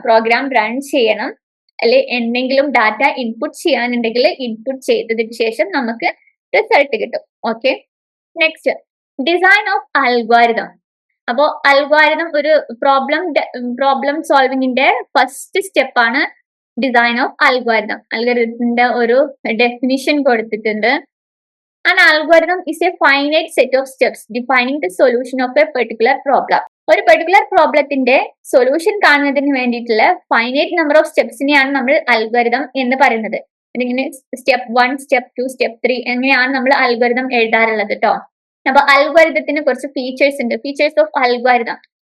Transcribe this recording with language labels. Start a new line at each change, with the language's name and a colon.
Malayalam: Program run ചെയ്യണം. അല്ലെ എന്തെങ്കിലും ഡാറ്റ ഇൻപുട്ട് ചെയ്യാനുണ്ടെങ്കിൽ ഇൻപുട്ട് ചെയ്തതിന് ശേഷം നമുക്ക് റിസൾട്ട് കിട്ടും. Okay, next design of algorithm. അപ്പോ അൽഗോരിതം ഒരു പ്രോബ്ലം സോൾവിങ്ങിന്റെ ഫസ്റ്റ് സ്റ്റെപ്പ് ആണ് ഡിസൈൻ ഓഫ് അൽഗോരിതം. അൽഗോരിതത്തിന്റെ ഒരു ഡെഫിനിഷൻ കൊടുത്തിട്ടുണ്ട്.
English: An algorithm is a finite set of steps defining the solution of a particular problem.
Malayalam: ഒരു പെർട്ടിക്കുലർ പ്രോബ്ലത്തിന്റെ സൊല്യൂഷൻ കാണുന്നതിന് വേണ്ടിയിട്ടുള്ള ഫൈനൈറ്റ് നമ്പർ ഓഫ് സ്റ്റെപ്സിനെയാണ് നമ്മൾ അൽഗോരിതം എന്ന് പറയുന്നത്. ഇതിങ്ങനെ സ്റ്റെപ്പ് 1, സ്റ്റെപ്പ് 2, സ്റ്റെപ്പ് 3 എങ്ങനെയാണ് നമ്മൾ അൽഗോരിതം എഴുതാറുള്ളത് കേട്ടോ. അപ്പൊ അൽഗോരിതത്തിന് കുറച്ച് ഫീച്ചേഴ്സ് ഉണ്ട്. Features of algorithm.